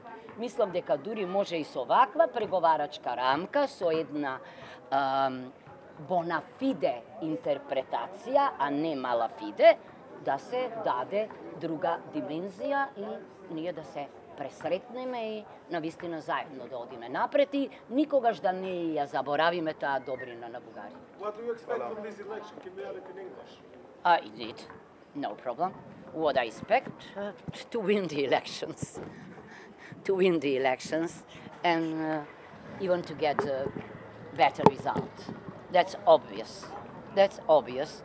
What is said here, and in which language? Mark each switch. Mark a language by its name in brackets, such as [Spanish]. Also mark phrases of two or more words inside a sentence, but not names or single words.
[Macedonian] Мислам дека дури може и со ваква преговарачка рамка, со една бонафиде интерпретација, а не малафиде, да се даде друга димензија и ние да се пресретнеме и навистина заедно да одиме напред и никогаш да не ја заборавиме таа добрина на Бугарија. [English] What do you expect from this election? Can we have it in English? Indeed, no problem. What I expect to win the elections, and even to get a better result. That's obvious. That's obvious.